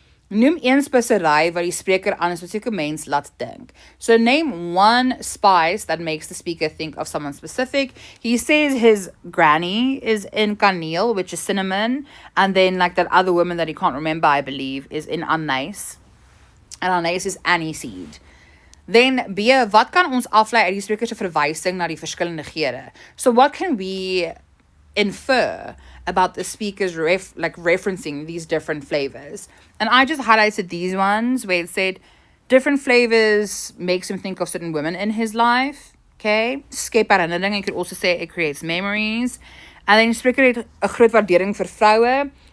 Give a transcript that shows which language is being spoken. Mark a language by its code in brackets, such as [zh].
[af] Noem een spesery wat die spreker aan 'n spesifieke mens laat dink. [en] So name one spice that makes the speaker think of someone specific. He says his granny is in kaneel, which is cinnamon, and then like that other woman that he can't remember, I believe, is in anise. And anise is aniseed. Then B, [af] wat kan ons aflei uit die spreker se verwysing na die verskillende geure? [en] So what can we infer about the speakers referencing these different flavors? And I just highlighted these ones where it said different flavors makes him think of certain women in his life. Okay, [af] skep herinnering. [en] You could also say it creates memories. And then [af] spreker het 'n groot waardering vir vroue.